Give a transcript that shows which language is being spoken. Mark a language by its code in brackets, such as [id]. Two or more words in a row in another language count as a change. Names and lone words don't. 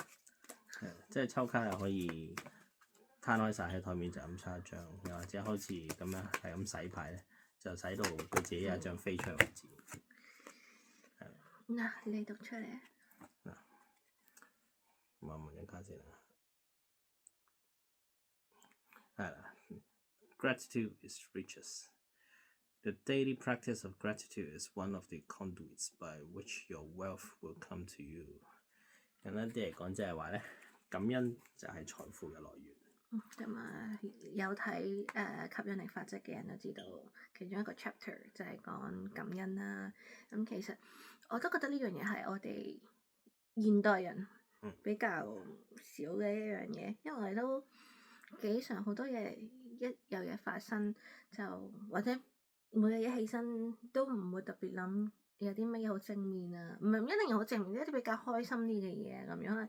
[yue] 即係抽卡又可以攤開晒喺台面就咁抽一張，又或者好似咁樣係咁洗牌咧，就洗到佢自己有一張飛出嚟為止。嗱，你讀出嚟。嗱，我望一卡先啦。 [en] 係啦 ，Gratitude is riches. The daily practice of gratitude is one of the conduits by which your wealth will come to you. [yue] 簡單啲嚟講，即係話咧，感恩就係財富嘅來源。咁啊，有睇吸引力法則嘅人都知道，其中一個 chapter 就係講感恩啦。咁其實我都覺得呢樣嘢係我哋現代人比較少嘅一樣嘢，因為我哋都幾常好多嘢一有嘢發生就或者每日一起身都唔會特別諗有啲乜嘢好正面啊，唔係唔一定好正面，一啲比較開心啲嘅嘢咁樣。